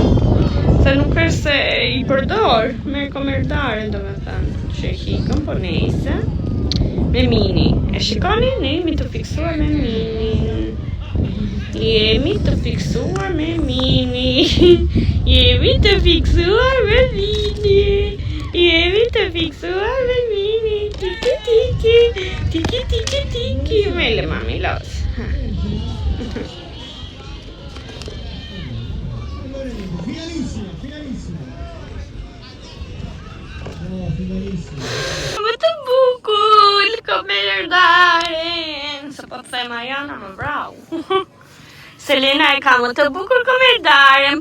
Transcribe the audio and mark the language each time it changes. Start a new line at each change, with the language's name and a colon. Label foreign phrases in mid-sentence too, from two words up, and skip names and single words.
Albanian: Se nuk është se I përdor me komerdare, domethënë, që hikën, po nejse. Me Minnie. E shikoni, ne jemi të fiksuar me Minnie. Jemi të fiksuar me Minnie. Jemi të fiksuar me Minnie. Jemi të fiksuar me Minnie. Tiki tiki. Tiki tiki tiki. Mele mami los. Më të bukur, komerdaren. Se po të them Ajana më vrau. Selena e ka më të bukur komerdaren.